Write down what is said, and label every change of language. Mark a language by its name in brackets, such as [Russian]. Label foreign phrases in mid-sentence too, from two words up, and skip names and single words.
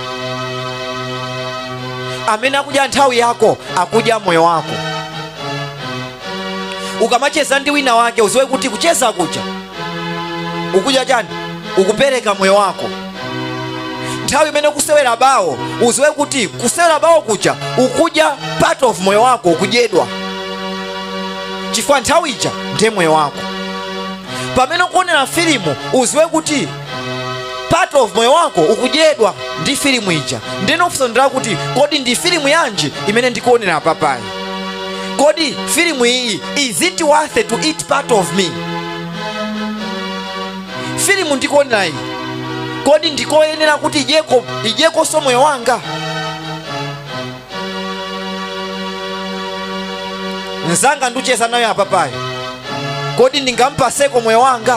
[Nyanja] Amene akudya nthawi yako akudya moyo wako. Ukamacheza ndi wina wake uziwe kuti kucheza kucha ukudya chani? Ukupereka moyo wako. Nthawi imene kusewera bawo uziwe kuti kusewera bawo kucha ukudya [English] part of [Nyanja] moyo wako, ukudyedwa. Chifukwa nthawi ija ndiye moyo wako. Pamene ukuonera filimu uziwe kuti [English] part of [Nyanja] moyo wako ukudyedwa ndi filimu ija. Ndino ufusondera kuti kodi ndi filimu yanji imene ndikuonera papayi? Kodi filimu iyi [English] is it worth to eat part of me? [Nyanja] Filimu ndikuonera iyi kodi ndikoyenera kuti idyeko so moyo wanga? Nzanga nducheza nayo apapayi, kodi ndingampaseko moyo wanga?